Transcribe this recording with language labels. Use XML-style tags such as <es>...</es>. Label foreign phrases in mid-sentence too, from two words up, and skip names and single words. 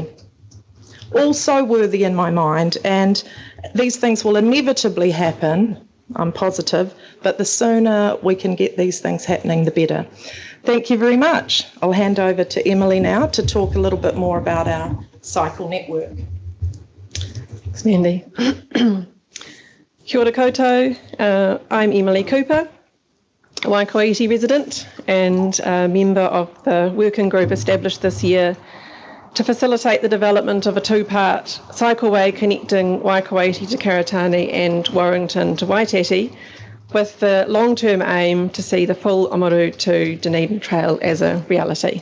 <en>All so worthy in my mind, and these things will inevitably happen, I'm positive, but the sooner we can get these things happening, the better. Thank you very much. I'll hand over to Emily now to talk a little bit more about our cycle network. Thanks, Mandy.</en> <mi>Kia ora koutou.</mi> <en>I'm Emily Cooper, a Waikoiti resident and a member of the working group established this year to facilitate the development of a two-part cycleway connecting Waikoiti to Karatane and Warrington to Waitati, with the long-term aim to see the full Oamaru to Dunedin Trail as a reality.</en>